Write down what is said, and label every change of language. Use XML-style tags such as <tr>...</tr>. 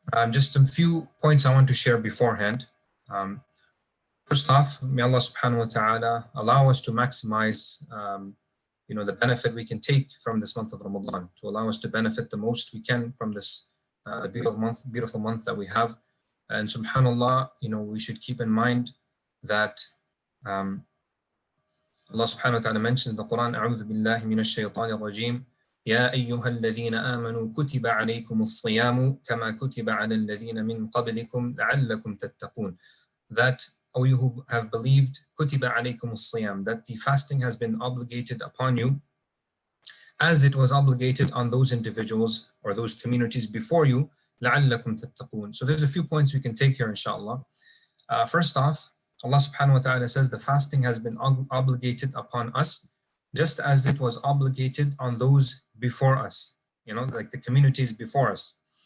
<en>Just a few points I want to share beforehand. First off, may Allah subhanahu wa ta'ala allow us to maximize the benefit we can take from this month of Ramadan, to allow us to benefit the most we can from this beautiful month that we have. And subhanallah, we should keep in mind that Allah subhanahu wa ta'ala mentions in the Quran,</en> <ar>أعوذ بالله من الشيطان الرجيم يا أيها الذين آمنوا كتب عليكم الصيام كما كتب على الذين من قبلكم لعلكم تتقون.</ar> <en>That, O you who have believed,</en> <ar>كتب عليكم الصيام,</ar> <en>that the fasting has been obligated upon you as it was obligated on those individuals or those communities before you,</en> <ar>لعلكم تتقون.</ar> <en>So there's a few points we can take here, inshallah. First off, Allah subhanahu wa ta'ala says the fasting has been obligated upon us just as it was obligated on those before us, like the communities before us.</en>